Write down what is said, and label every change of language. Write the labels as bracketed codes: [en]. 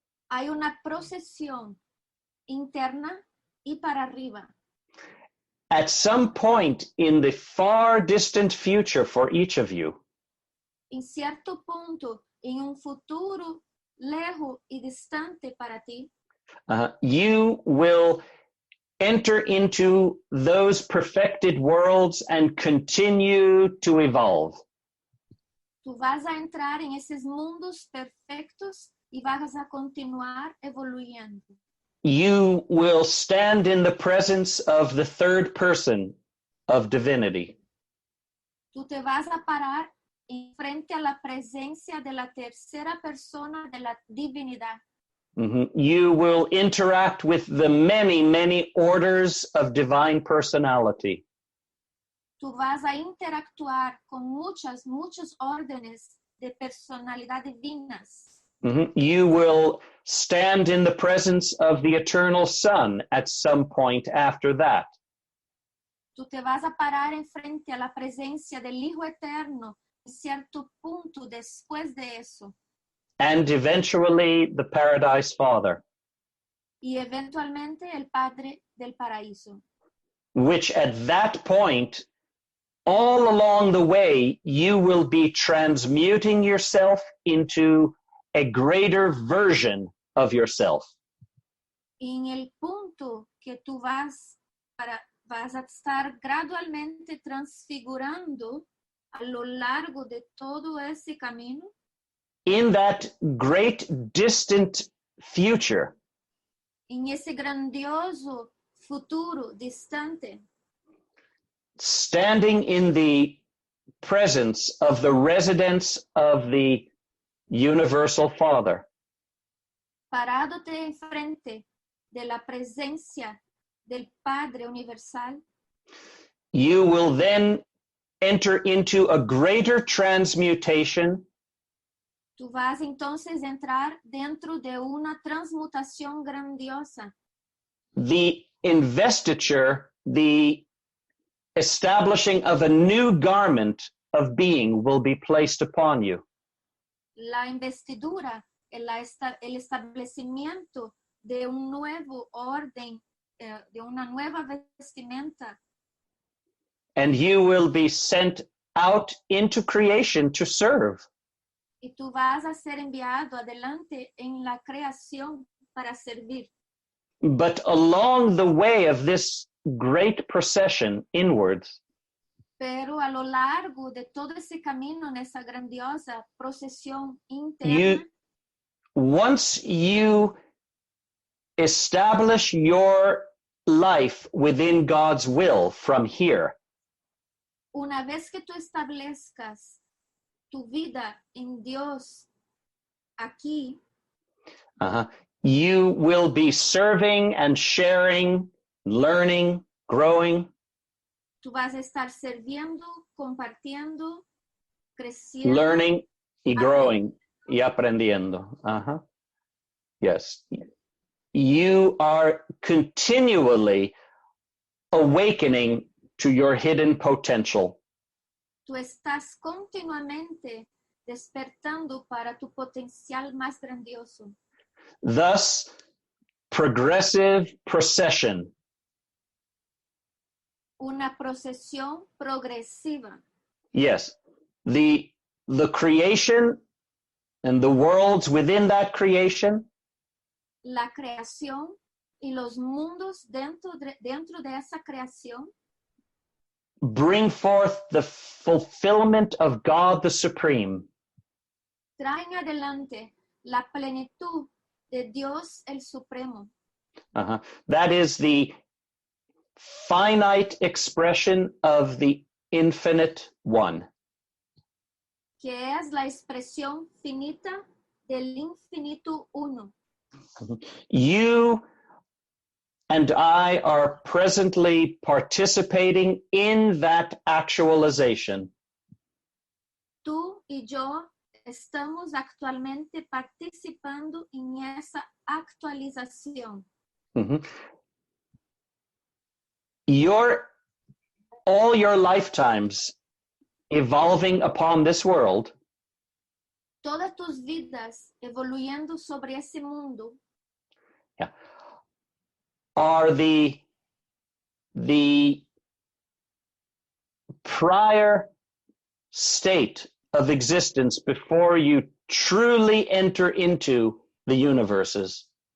[es] Hay una procesión interna y para arriba. [en] At some point in the far distant future for each of you, [es] En cierto punto, en un futuro lejos y distante para ti, [en] you will enter into those perfected worlds and continue to evolve. [es] tú vas a entrar en esos mundos perfectos y vas a continuar evoluyendo. [en] You will stand in the presence of the third person of divinity. [es] Tú te vas a parar en frente a la presencia de la tercera persona de la divinidad. [en] You will interact with the many, many orders of divine personality. [es] Tú vas a interactuar con muchos órdenes de personalidad divinas. [en] You will stand in the presence of the eternal Son at some point after that. [es] Tú te vas a parar en frente a la presencia del Hijo Eterno en cierto punto después de eso. [en] And eventually the Paradise Father, [es] Y eventualmente el Padre del Paraíso. [en] which at that point, all along the way, you will be transmuting yourself into a greater version of yourself. [es] En el punto que tú vas a estar gradualmente transfigurando a lo largo de todo ese camino. [en] In that great distant future, [es] En ese grandioso futuro distante, [en] standing in the presence of the residence of the Universal Father, [es] parándote enfrente de la presencia del Padre Universal, [en] you will then enter into a greater transmutation [es] tú vas entonces a entrar dentro de una transmutación grandiosa. [en] the investiture, the establishing of a new garment of being will be placed upon you. [es] La investidura, el establecimiento de un nuevo orden, de una nueva vestimenta. [en] And you will be sent out into creation to serve. [es] Y tú vas a ser enviado adelante en la creación para servir. [en] But along the way of this great procession inwards, [es] Pero a lo largo de todo ese camino en esa grandiosa procesión interna, [en] once you establish your life within God's will from here, [es] una vez que tú establezcas tu vida en Dios aquí, [en] you will be serving and sharing, learning, growing, [es] tú vas a estar sirviendo, compartiendo, creciendo, [en] learning [es] y [en] growing [es] y aprendiendo. [en] Yes. You are continually awakening to your hidden potential. [es] tú estás continuamente despertando para tu potencial más grandioso. [en] Thus, progressive procession. [es] Una procesión progresiva. [en] Yes, the the creation and the worlds within that creation [es] la creación y los mundos dentro de esa creación [en] bring forth the fulfillment of God the Supreme. [es] traen adelante la plenitud de Dios el Supremo. [en] That is the finite expression of the infinite one. [es] Que es la expresión finita del infinito uno. [en] You and I are presently participating in that actualization. [es] Tú y yo estamos actualmente participando en esa actualización. [en] All your lifetimes evolving upon this world [es] Todas tus vidas evoluyendo sobre ese mundo [en] are the prior state of existence before you truly enter into the universes.